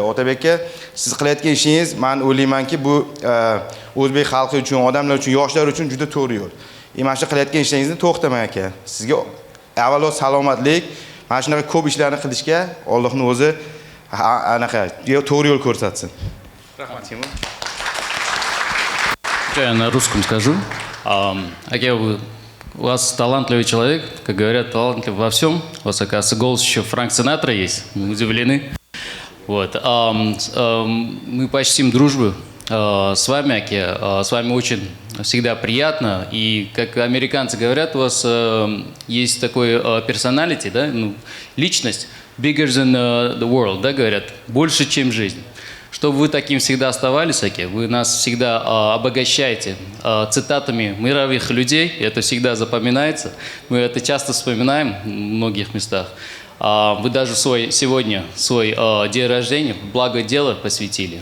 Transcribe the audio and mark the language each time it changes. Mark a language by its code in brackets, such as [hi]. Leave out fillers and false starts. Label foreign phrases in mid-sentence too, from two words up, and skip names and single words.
[uz] Otabekka siz qilayotgan ishingiz men o'ylaymanki bu o'zbek xalqi uchun, odamlar uchun, yoshlar uchun juda to'g'ri yo'l. Mana shu qilayotgan ishlaringizni to'xtamang aka. Sizga avvalo salomatlik, mana shunaqa ko'p ishlarni qilishga Allohning o'zi anaqa to'g'ri yo'l ko'rsatsin. Rahmat, Timur. [ru] Я на русском скажу. У вас талантливый человек, как говорят, талантлив во всем. У вас, оказывается, голос еще Франк Синатра есть. Мы удивлены. Вот. Мы почтим дружбу с вами, Аки. С вами очень всегда приятно. И, как американцы говорят, у вас есть такой персоналити, да? Ну, личность [en] bigger than the world, [ru] да, говорят, больше, чем жизнь. Чтобы вы таким всегда оставались, Аки, вы нас всегда обогащаете цитатами мировых людей, это всегда запоминается, мы это часто вспоминаем в многих местах. Вы даже сегодня свой день рождения в благое дело посвятили.